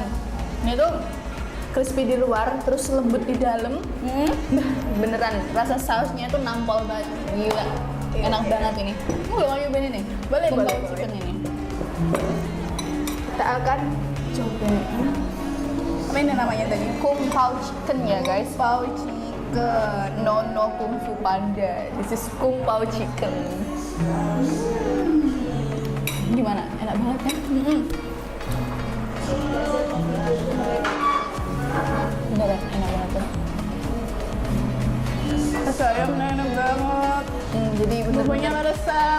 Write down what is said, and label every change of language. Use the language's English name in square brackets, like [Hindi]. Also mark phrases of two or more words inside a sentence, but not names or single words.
[Indonesian] Ini tuh crispy di luar, terus lembut di dalam. Beneran, rasa sausnya tuh nampol banget. Gila, enak banget ini. Kamu gak mau nyobain ini? Boleh. Chicken ini. Kita akan cobain. Apa ini namanya tadi? Kung Pao Chicken ya guys. Pao Chicken. [English] chicken. No kung fu panda. This is kung pao chicken. [Indonesian] Gimana? Enak banget kan? Beneran enak banget kan? Sayang enak banget. Jadi Bumbunya meresap.